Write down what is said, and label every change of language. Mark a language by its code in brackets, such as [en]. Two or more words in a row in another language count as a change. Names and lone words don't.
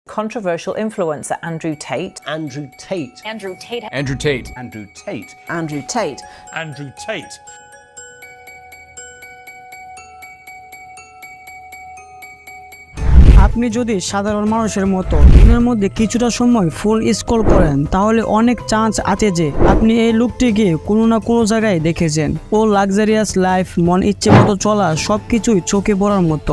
[en] controversial influencer Andrew Tate. Andrew Tate. Andrew Tate. Andrew Tate. Andrew Tate. Andrew Tate. Andrew Tate. [bn] আপনি যদি সাধারণ মানুষের মতো দিনের মধ্যে কিছুটা সময় ফুল স্ক্রল করেন তাহলে অনেক চান্স আছে যে আপনি এই লোকটিকে কোনো না কোনো জায়গায় দেখেছেন। ও [en] luxurious life, [bn] মন ইচ্ছে মতো চলা, সবকিছুই চোখে পড়ার মতো।